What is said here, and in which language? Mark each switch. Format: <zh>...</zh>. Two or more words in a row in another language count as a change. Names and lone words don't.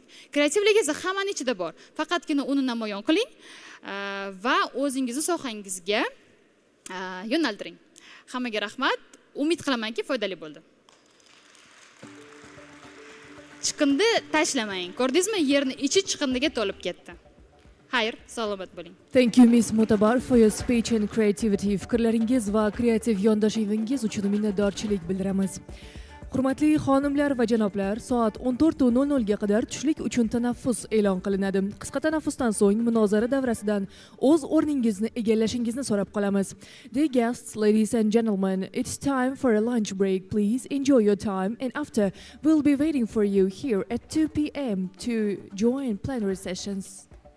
<uz>Kreativlik esa hammaning ichida bor. Faqatgina uni namoyon qiling va o'zingizni sohangizga yo'naltiring. Hammaga rahmat. Umid qilamanki foydali bo'ldi. Chiqindi tashlamang. Ko'rdingizmi, yerni ichi chiqindiga to'lib ketdi. Xayr, salomat bo'ling.</uz> <en>Thank you, Miss Mutabar, for your speech and creativity.</en> <uz>Fikrlaringiz va kreativ yondoshuvingiz uchun minnatdorchilik bildiramiz. Hurmatli xonimlar va janoblar, soat 14:00 ga qadar tushlik uchun tanaffus e'lon qilinadi. Qisqa tanaffusdan so'ng munozara davrasidan o'z o'rningizni egallashingizni so'rab qolamiz.</uz> <en>Dear guests, ladies and gentlemen, it's time for a lunch break. Please enjoy your time, and after we'll be waiting for you here at 2 p.m. to join plenary sessions.</en>